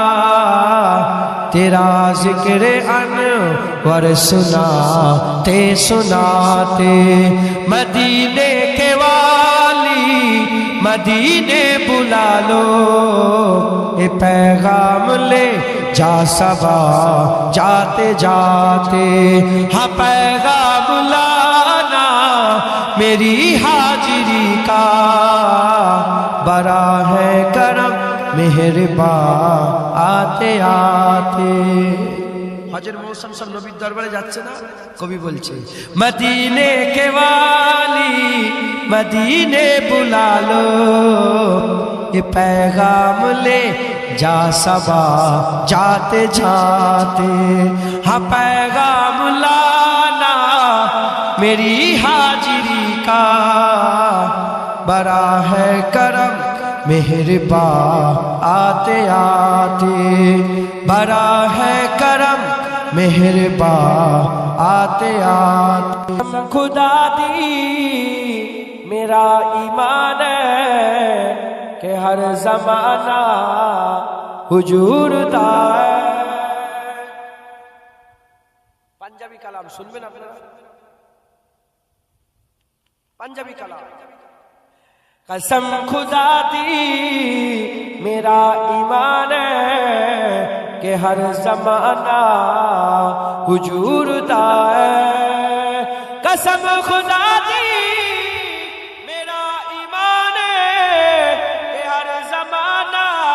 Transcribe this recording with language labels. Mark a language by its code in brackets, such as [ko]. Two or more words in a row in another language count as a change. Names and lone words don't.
[ur] تیرا ذکر انور سناتے سناتے، مدینے کے والی مدینے بلا لو، اے پیغام لے جا سبا جاتے جاتے، ہاں پیغام لانا میری حاضری کا، بڑا ہے کرم مہربان آتے آتے، [bn] হজের মৌসুম সব নবীর দরবারে যাচ্ছে না, কবি [ur] বলছে مدینے کے والی مدینے بلا لو، اے پیغام لے جا صبا جاتے جاتے، ہاں پیغام لانا میری حاضری کا، بڑا ہے کرم مہربان آتے آتے، بڑا ہے کرم مہربان آتے آتے, [pa] خدا دی میرا ایمان ہے کہ ہر زمانہ حضور دا ہے، پنجابی کلام [bn] শুনবেন আপনারা, [pa] پنجابی کلام، قسم خدا دی میرا ایمان ہے کہ ہر زمانہ حضور دا ہے، قسم خدا دی میرا ایمان ہے کہ ہر زمانہ